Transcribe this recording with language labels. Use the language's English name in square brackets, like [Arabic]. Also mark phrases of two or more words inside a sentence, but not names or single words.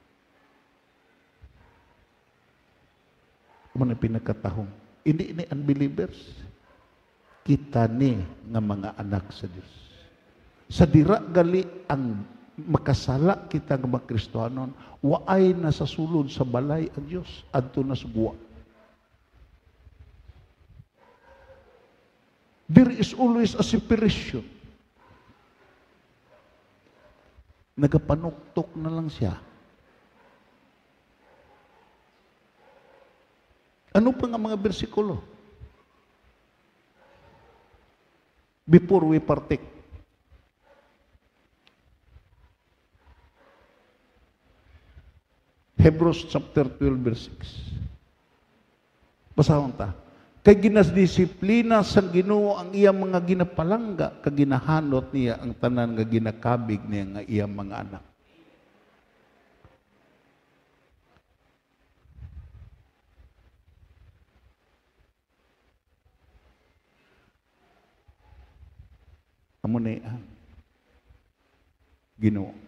[Hiligaynon] Ano pinagkatahong? Hindi ni unbelievers. Kita ni nga mga anak sa Dios. Sa dira gali ang makasala kita nga mga Kristohanon, waay na sa sulod sa balay ang Dios adto na sugwa. [English] There is always a separation. [Hiligaynon] Nagapanuktok na lang siya. Ano pa nga mga bersikulo? [English] Before we partake. Hebrews chapter 12 verse 6. [Hiligaynon] Basahon ta. Kay ginasdisiplina sa Ginoo ang iyang mga ginapalangga, kag ginahanot niya ang tanan nga ginakabig niya nga iyang mga anak. Amo ni ang Ginoo.